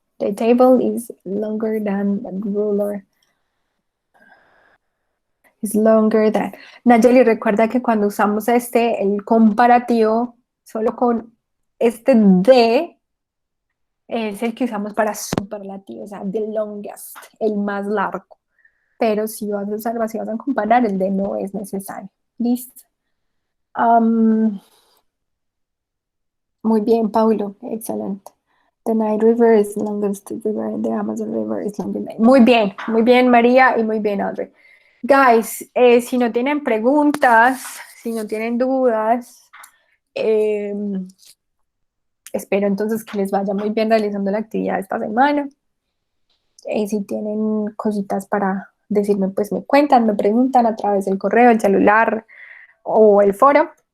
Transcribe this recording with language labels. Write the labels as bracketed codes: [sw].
[en] The table is longer than the ruler. Is longer than. [es] Nayeli, recuerda que cuando usamos el comparativo, solo con este de, es el que usamos para superlativo, o sea, the longest, el más largo. Pero si vas a usar, si vas a comparar, el de no es necesario. ¿Listo? Muy bien, Paulo, excelente. [en] The Nile River is the longest river, and the Amazon River is longer than. [es] Muy bien, María, y muy bien, Audrey. Guys, si no tienen preguntas, si no tienen dudas, espero entonces que les vaya muy bien realizando la actividad esta semana. Si tienen cositas para decirme, pues me cuentan, me preguntan a través del correo, el celular o el foro.